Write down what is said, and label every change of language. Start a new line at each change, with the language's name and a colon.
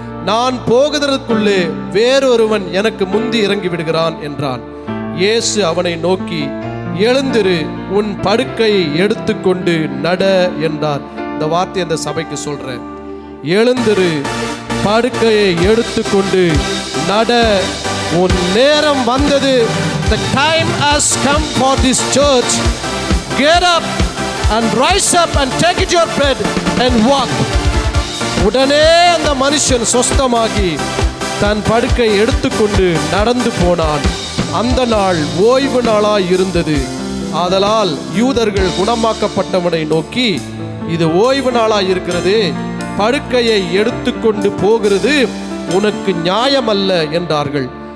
Tamil: நான் போகிறதற்குள்ளே வேறொருவன் எனக்கு முந்தி இறங்கி விடுகிறான் என்றான். இயேசு அவனை நோக்கி, எழுந்திரு, உன் படுக்கையை எடுத்துக்கொண்டு நட என்றார். இந்த வார்த்தை அந்த சபைக்கு சொல்றேன். எழுந்திரு, படுக்கையை எடுத்துக்கொண்டு நட, உன் நேரம் வந்தது.
English: The time has come for this church. Get up and rise up and take it your bed and walk.
Tamil: உடனே அந்த மனுஷன் சொஸ்தமாகி தன் படுக்கை எடுத்துக்கொண்டு நடந்து போனான். அந்த நாள் ஓய்வு நாளாய் இருந்தது. ஆதலால் யூதர்கள் குணமாக்கப்பட்டவனை நோக்கி, இது ஓய்வு நாளாய் இருக்கிறது, படுக்கையை எடுத்துக்கொண்டு போகிறது உனக்கு நியாயமல்ல என்றார்கள்.